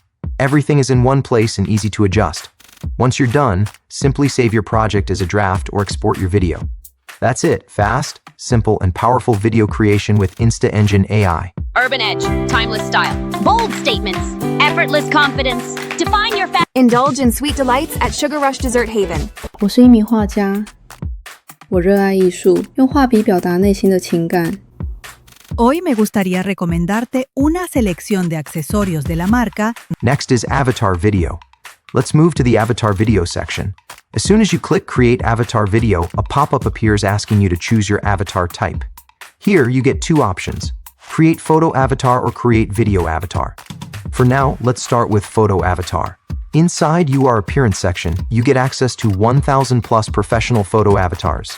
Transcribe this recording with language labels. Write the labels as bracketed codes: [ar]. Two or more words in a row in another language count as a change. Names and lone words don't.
[en] Everything is in one place and easy to adjust. Once you're done, simply save your project as a draft or export your video. That's it. Fast, simple, and powerful video creation with Insta Engine AI. Urban edge, timeless style, bold statements, effortless confidence. Define your Indulge in sweet delights at Sugar Rush Dessert Haven. [zh] 我是一名画家，我热爱艺术，用画笔表达内心的情感。 [es] Hoy me gustaría recomendarte una selección de accesorios de la marca. [en] Next is Avatar Video. Let's move to the Avatar Video section. As soon as you click Create Avatar Video, a pop-up appears asking you to choose your avatar type. Here, you get 2 options: Create Photo Avatar or Create Video Avatar. For now, let's start with Photo Avatar. Inside your Appearance section, you get access to 1,000 plus professional photo avatars.